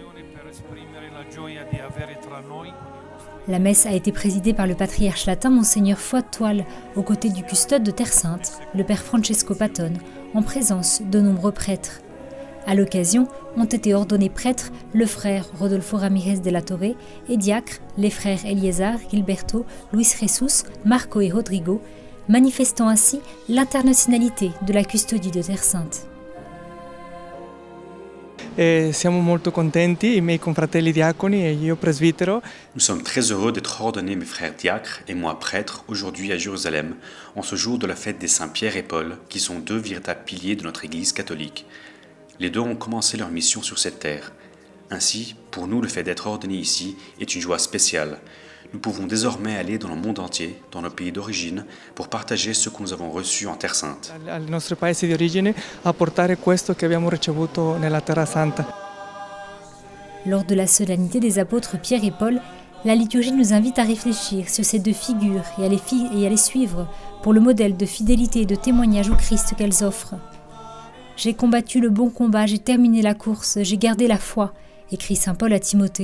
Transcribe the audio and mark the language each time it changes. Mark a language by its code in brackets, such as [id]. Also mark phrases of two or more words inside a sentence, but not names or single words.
[fr] La messe a été présidée par le patriarche latin Monseigneur Foix-de-Toile, aux côtés du custode de Terre Sainte, le père Francesco Patone, en présence de nombreux prêtres. À l'occasion, ont été ordonnés prêtres le frère Rodolfo Ramirez de la Torre et diacres les frères Eliezer, Gilberto, Luis Jesus, Marco et Rodrigo, manifestant ainsi l'internationalité de la custodie de Terre Sainte. [it] Siamo molto contenti, i miei confratelli diaconi e io presbitero. [fr] Nous sommes très heureux d'être ordonnés, mes frères diacres et moi prêtre, aujourd'hui à Jérusalem, en ce jour de la fête des saints Pierre et Paul, qui sont deux véritables piliers de notre Église catholique. Les deux ont commencé leur mission sur cette terre. Ainsi, pour nous, le fait d'être ordonnés ici est une joie spéciale. Nous pouvons désormais aller dans le monde entier, dans nos pays d'origine, pour partager ce que nous avons reçu en Terre Sainte. [it] Al nostro paese di origine a portare questo che abbiamo ricevuto nella Terra Santa. [fr] Lors de la solennité des apôtres Pierre et Paul, la liturgie nous invite à réfléchir sur ces deux figures et à les suivre pour le modèle de fidélité et de témoignage au Christ qu'elles offrent. « J'ai combattu le bon combat, j'ai terminé la course, j'ai gardé la foi », écrit saint Paul à Timothée.